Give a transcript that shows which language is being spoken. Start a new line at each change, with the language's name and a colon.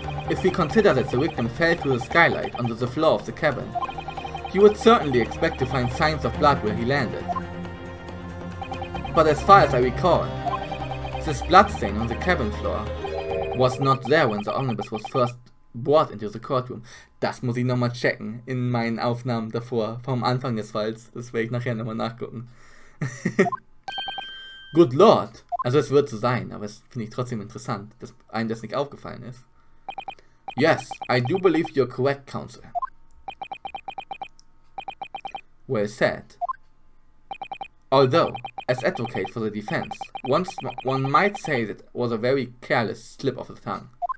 English: If we consider that the victim fell through the skylight onto the floor of the cabin, you would certainly expect to find signs of blood where he landed. But as far as I recall, this bloodstain on the cabin floor was not there when the omnibus was first brought into the courtroom.
German: Das muss ich nochmal checken in meinen Aufnahmen davor, vom Anfang des Falls. Das werde ich nachher nochmal nachgucken.
English: Good Lord!
German: Also es wird so sein, aber es finde ich trotzdem interessant, dass einem das nicht aufgefallen ist.
English: Yes, I do believe you're correct, counsel. Well said. Although, as advocate for the defense, one might say that was a very careless slip of the tongue.